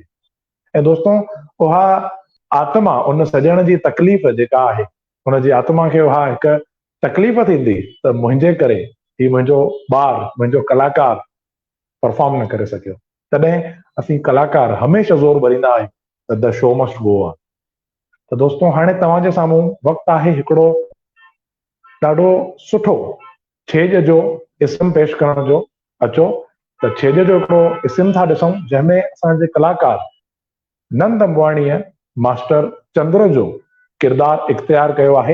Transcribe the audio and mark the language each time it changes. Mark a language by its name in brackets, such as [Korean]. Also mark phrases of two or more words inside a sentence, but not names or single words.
[Sindhi] ऐं दोस्तों उहा आत्मा उन सॼण जी तकलीफ़ जेका आहे हुनजी आत्मा खे उहा हिकु तकलीफ़ थींदी त मुंहिंजे करे ही मुंहिंजो ॿारु मुंहिंजो कलाकार परफॉर्म न करे सघियो। तॾहिं असीं कलाकार हमेशह ज़ोर भरींदा आहियूं त [English] the show must go on. [Sindhi] त दोस्तों हाणे तव्हांजे साम्हूं वक़्तु आहे हिकिड़ो ॾाढो सुठो छेज जो इस्म पेश करण जो। अचो त छेज जो हिकिड़ो इस्म था ॾिसूं जंहिंमें असांजे कलाकार नंद अंबाणीअ मास्टर चंद्र जो किरदारु इख़्तियार कयो आहे।